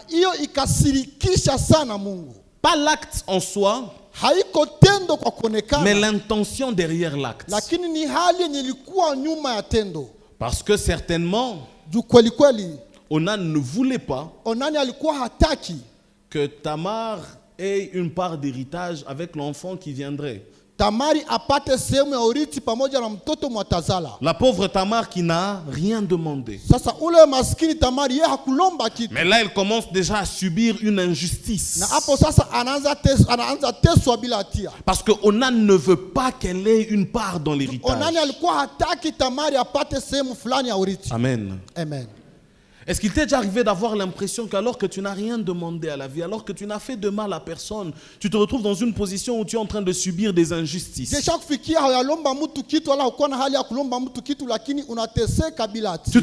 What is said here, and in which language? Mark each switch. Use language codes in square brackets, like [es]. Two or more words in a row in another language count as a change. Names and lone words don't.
[fr] Pas l'acte en soi, mais l'intention derrière l'acte. Parce que certainement, Onan ne voulait pas que Tamar ait une part d'héritage avec l'enfant qui viendrait. [sw] Tamari apate sehemu ya urithi pamoja na mtoto mwatazala. [fr] La pauvre Tamar qui n'a rien demandé. [sw] Sasa ule maskini Tamari yeye hakulomba kitu. [fr] Mais là elle commence déjà à subir une injustice. [sw] Na hapo sasa anaanza teswa bila hatia. [fr] Parce que Onan ne veut pas qu'elle ait une part dans l'héritage. [sw] Onani alikuwa hataki Tamari apate sehemu fulani ya urithi. Amen. Amen. [fr] Est-ce qu'il t'est déjà arrivé d'avoir l'impression qu'alors que tu n'as rien demandé à la vie, alors que tu n'as fait de mal à personne, tu te retrouves dans une position où tu es en train de subir des injustices? Tu te